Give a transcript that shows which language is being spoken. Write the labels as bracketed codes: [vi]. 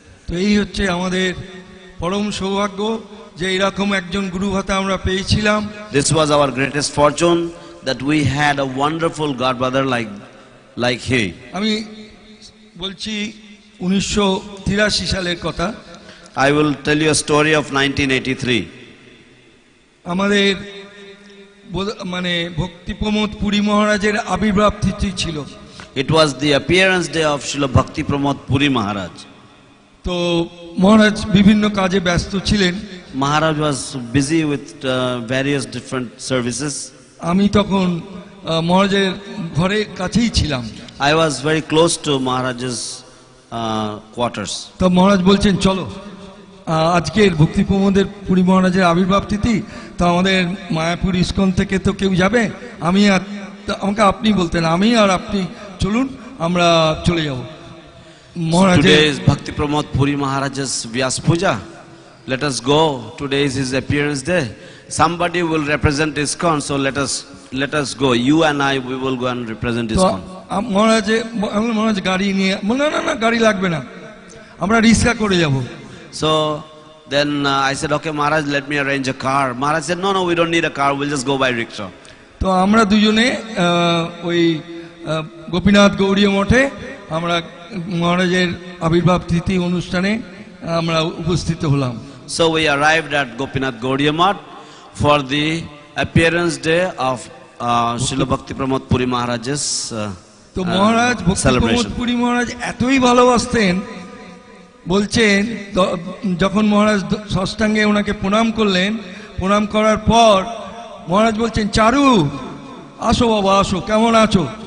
[bn] তো এই হচ্ছে আমাদের পরম সৌভাগ্য যে এরকম একজন গুরুভাতা আমরা পেয়েছিলাম। [en] This was our greatest fortune, that we had a wonderful godbrother like he. [bn] আমি বলছি 1983 সালের কথা। [en] I will tell you a story of 1983. [bn] আমাদের মানে ভক্তি প্রমোদ পুরী মহারাজের আবির্ভাব তিথি ছিল। [en] It was the appearance day of Srila Bhakti Pramod Puri Maharaj. [bn] তো মহারাজ বিভিন্ন কাজে ব্যস্ত ছিলেন। [en] Maharaj was busy with various different services. [bn] আমি তখন মহারাজের ঘরের কাছেই ছিলাম। [en] I was very close to Maharaj's quarters. [bn] তো মহারাজ বলছেন চলো আজকের ভক্তি প্রমোদের পুরী মহারাজের আবির্ভাব তিথি, তো আমাদের মায়াপুর ইস্কন থেকে তো কেউ যাবে, আমাকে আপনি বলতেন, আমি আর আপনি চলুন আমরা চলে যাব। [en] Today is Bhakti Pramod Puri Maharaj's Vyas Puja. Let us go. Today is his appearance day. Somebody will represent ISKCON, so let us go. You and I, we will go and represent ISKCON. [bn] মহারাজ গাড়ি নিয়ে না গাড়ি লাগবে না, আমরা রিক্সা করে যাব। [en] So then I said, okay Maharaj, let me arrange a car. Maharaj said, no, we don't need a car, we'll just go by rickshaw. [bn] তো আমরা দুজনে ওই গোপীনাথ গৌড়ীয় মঠে আমরা মহারাজের আবির্ভাব তিথি অনুষ্ঠানে আমরা উপস্থিত হলাম। [en] So we arrived at Gopinath Gaudiya Math for the appearance day of Srila Bhakti Pramod Puri Maharaj's [bn] তো মহারাজ ভক্তি প্রমোদ পুরী মহারাজ এতই ভালোবাসতেন, বলছেন যখন মহারাজ ষষ্ঠাঙ্গে ওনাকে প্রণাম করলেন, প্রণাম করার পর মহারাজ বলছেন, চারু আসো বাবা আসো, কেমন আছো?